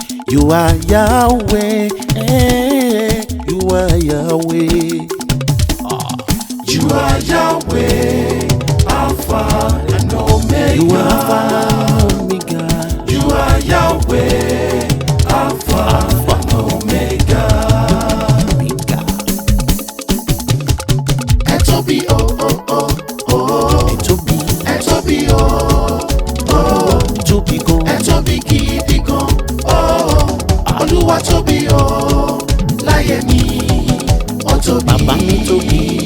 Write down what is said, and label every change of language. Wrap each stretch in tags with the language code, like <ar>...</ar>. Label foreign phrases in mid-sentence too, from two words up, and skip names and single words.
<en>You are Yahweh, eh, you are Yahweh. You are Yahweh, Alpha and Omega. You are Alpha and Omega. You are Yahweh, Alpha and Omega. Omega.</en> <yo>Ẹ tóbi, o, o, o, o. Ẹ tóbi. Ẹ tóbi, o, o. Ẹ tóbi gan. Ẹ tóbi gidi gan, o. Olúwa tóbi, o. Láyé mi, ó tóbi. Bàbá mi tóbi.</yo>